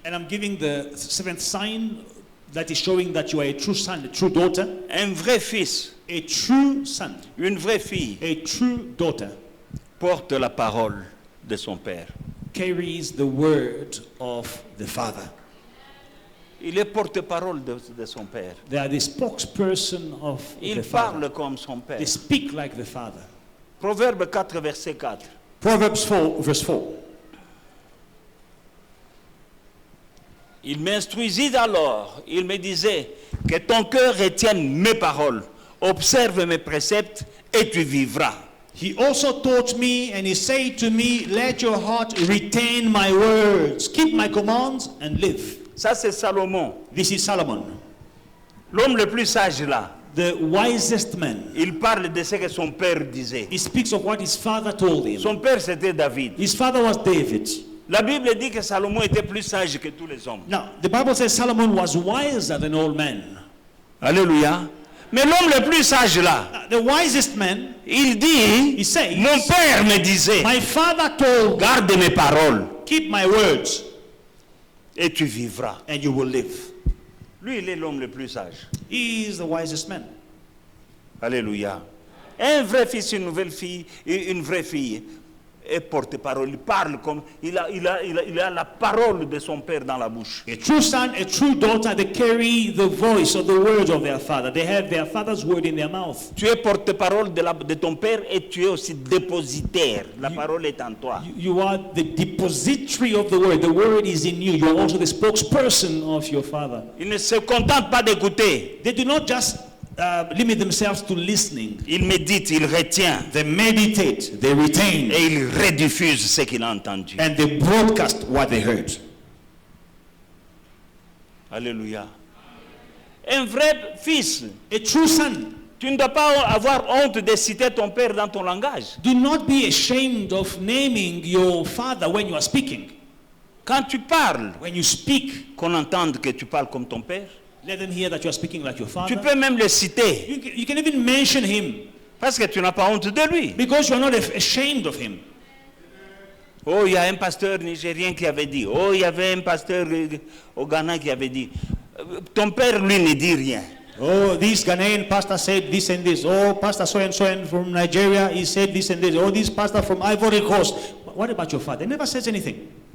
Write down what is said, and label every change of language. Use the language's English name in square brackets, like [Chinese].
[English] And I'm giving the 7th sign that is showing that you are a true son, a true daughter. [French] Un vrai fils, [English] A true son, [French] une vraie fille [English] a true daughter [French] porte la parole de son père. [English] carries the word of the father. [French] Il est porte-parole de son père. [English] They are the spokesperson of [French] Il [English] the father. [French] parle comme son père. [English] They speak like the father. [French] Proverbe 4, verset 4. [English] Proverbs 4, verse 4. [French] Il m'instruisit alors, il me disait, que ton cœur retienne mes paroles, observe mes préceptes et tu vivras. [English] He also taught me, and he said to me, let your heart retain my words, keep my commands, and live. [French] Ça, c'est Salomon, [English] This is Solomon, [French] l'homme le plus sage là. [English] the wisest man. [French] Il parle de ce que son père disait. [English] He speaks of what his father told him. [French] Son père, c'était David. [English] His father was David. [French] La Bible dit que Salomon était plus sage que tous les hommes. [English] Now, the Bible says Solomon was wiser than all men. Alléluia. [French] Mais l'homme le plus sage là, [English] The wisest man, [French] il dit, [English] he says, [French] mon père me disait, [English] my father told, [French] garde mes paroles [English] keep my words, [French] et tu vivras. [English] and you will live. [French] Lui, il est l'homme le plus sage. [English] He is the wisest man. Alléluia. [French] Un vrai fils, une nouvelle fille, et une vraie fille est porte-parole. Il parle comme il a la parole de son père dans la bouche. [English] A true son, a true daughter, they carry the voice or the words of their father. They have their father's word in their mouth. [French] Tu es porte-parole de ton père et tu es aussi dépositaire. La parole est en toi. [English] You are the depository of the word. The word is in you. You are also the spokesperson of your father. [French] Il ne se contente pas d'écouter. [English] They do not just limit themselves to listening. [French] Il médite, il retient [English] They meditate, they retain, [French] et il rediffuse ce qu'il a entendu. [English] and they broadcast what they heard. [French] Alléluia. Un vrai fils. [English] A true son. [French] Tu ne dois pas avoir honte de citer ton père dans ton langage. [English] Do not be ashamed of naming your father when you are speaking. [French] Quand tu parles, [English] When you speak, [French] qu'on entende que tu parles comme ton père. [English] let them hear that you are speaking like your father. [French] Tu peux même le citer [English] You can even mention him [French] parce que tu n'as pas honte de lui. [English] because you are not ashamed of him. [French] Oh, il y a un pasteur nigérien qui avait dit. Oh, il y avait un pasteur au Ghana qui avait dit. Ton père, lui, ne dit rien. [English] Oh, this Ghanaian pastor said this and this. Oh, pastor so and from Nigeria, he said this and this. Oh, this pastor from Ivory Coast. What about your father? He never says anything.